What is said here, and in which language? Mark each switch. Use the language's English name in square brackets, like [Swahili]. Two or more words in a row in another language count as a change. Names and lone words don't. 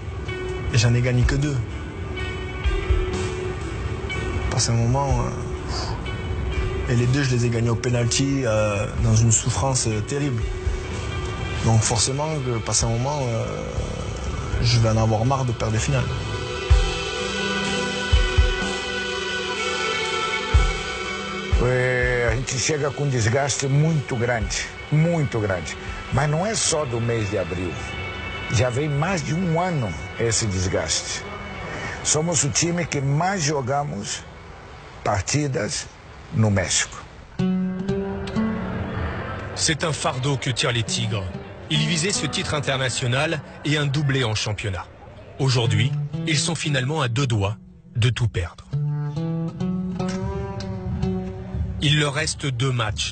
[French] Et j'en ai gagné que 2. Passé un moment, et les 2 je les ai gagnés au penalty dans une souffrance terrible. Donc forcément, passé un moment, je vais en avoir marre de perdre les finales. [Portuguese] A gente chega com um desgaste muito grande, mas não é só do mês de abril. Já vem mais de 1 ano esse desgaste. Somos o time que mais jogamos partidas no México. [French] C'est un fardeau que tirent les Tigres. Ils visaient ce titre international et un doublé en championnat. Aujourd'hui, ils sont finalement à 2 doigts de tout perdre. Il leur reste 2 matchs.